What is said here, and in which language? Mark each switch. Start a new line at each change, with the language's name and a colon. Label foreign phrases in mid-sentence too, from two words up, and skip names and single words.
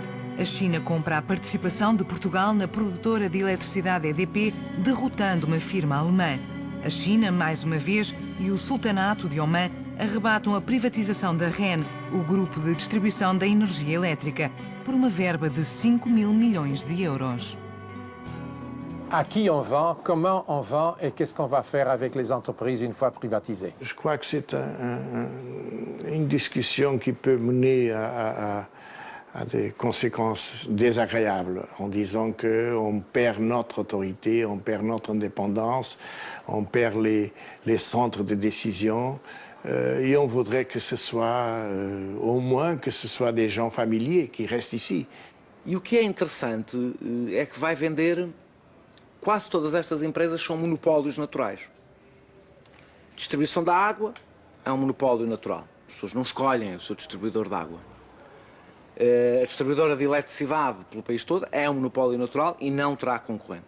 Portuguese: A China compra a participação de Portugal na produtora de eletricidade EDP, derrotando uma firma alemã. A China, mais uma vez, e o Sultanato de Omã arrebatam a privatização da REN, o grupo de distribuição da energia elétrica, por uma verba de 5 mil milhões de euros.
French: À qui on vend, comment on vend et qu'est-ce qu'on va faire avec les entreprises une fois privatisées? Je crois que c'est une discussion qui peut mener a des conséquences désagréables en disant qu'on perd notre autorité, on perd notre indépendance, on perd les centres de décision et on voudrait que ce soit, au moins, que ce soit des gens familiers qui restent ici.
Portuguese: E o que é interessante é que vai vender, quase todas estas empresas são monopólios naturais. Distribuição da água é um monopólio natural. As pessoas não escolhem o seu distribuidor de água. A distribuidora de eletricidade pelo país todo é um monopólio natural e não terá concorrente.